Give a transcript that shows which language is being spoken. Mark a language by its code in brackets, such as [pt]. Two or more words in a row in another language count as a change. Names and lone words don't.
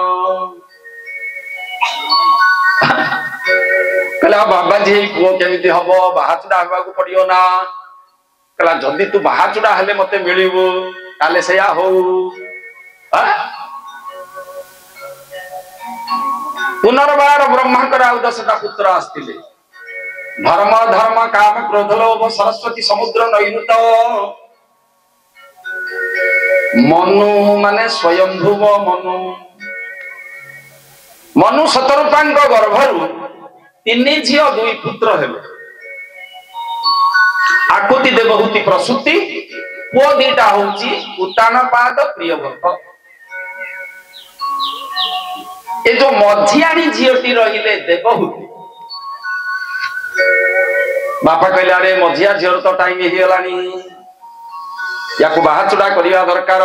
[or] କହଲା ବାବା ଜୀ ପୁଅ କେମିତି ହବ ବାହାଚୁଡ଼ା ହେବା କୁ ପଡ଼ିବ ନା। କହଲା ଯଦି ତୁ ବାହାଚୁଡ଼ା ହେଲେ ମତେ ମିଳିବ ତାହେଲେ ସେୟା ହୋ। ପୁନର୍ବାର ବ୍ରହ୍ମାଙ୍କର ଆଉ 10ଟା ପୁତ୍ର ଆସ୍ତିଲେ। ଧର୍ମ ଧର୍ମ କାମ କ୍ରୋଧ ଲୋଭ ସରସ୍ୱତୀ ସମୁଦ୍ର ନୈଋତ। ମନୁ ମାନେ ସ୍ୱୟମ୍ଭୁବ ମନୁ। ମନୁ ଶତରୂପାଙ୍କ ଗର୍ଭରୁ 3 ଝିଅ 2 ପୁତ୍ର ହେଲେ। ଆକୂତି ଦେବହୂତି ପ୍ରସୂତି ପୁଅ 2ଟା ହେଉଛି ଉତ୍ତାନପାଦ ପ୍ରିୟବ୍ରତ। ଏ ଯୋ ମଝିଆଣି ଝିଅଟି ରହିଲେ ଦେବହୂତି ବାପା କହଲେ ଅରେ ମଝିଆ ଝିଅର ତ ଟାଇମ ହି ଗଲାଣି ଯାକୁ ବାହାଚୁଡ଼ା କରିଆ ଦରକାର।